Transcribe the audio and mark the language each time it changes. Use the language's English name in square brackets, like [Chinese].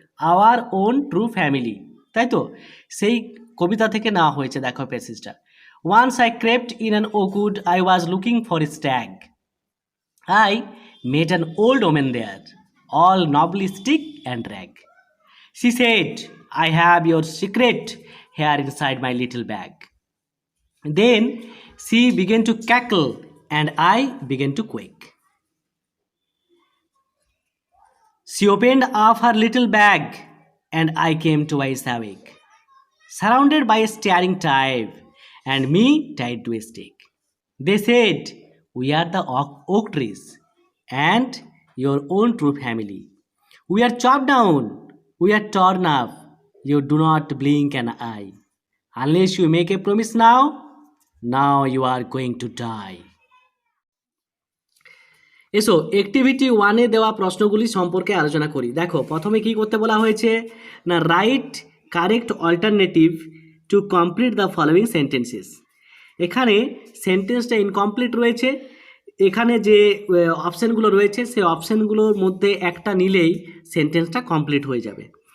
[English] our own true family, [Bangla] তাই তো? সেই কবিতা থেকে নেওয়া হয়েছে। দেখো প্যাসেজটা, [English] Once I crept in an oakwood, I was looking for a stag, I met an old woman there, all knobbly stick and rag. She said, I have your secret here inside my little bag. Then she began to cackle and I began to quake. She opened up her little bag and I came twice awake, surrounded by a staring tribe and me tied to a stake. They said, we are the oak trees and your own true family. We are chopped down, we are torn up, you do not blink an eye. Unless you make a promise now you are going to die. [Bangla] এসো activity 1-এ দেওয়া প্রশ্নগুলি সম্পর্কে আলোচনা করি। দেখো প্রথমে কি করতে বলা হয়েছে না, [English] Write correct alternative to complete the following sentences. [Bangla] এখানে সেন্টেন্সটা ইনকমপ্লিট রয়েছে। এখানে যে অপশানগুলো রয়েছে সেই অপশানগুলোর মধ্যে একটা নিলেই সেন্টেন্সটা কমপ্লিট হয়ে যাবে।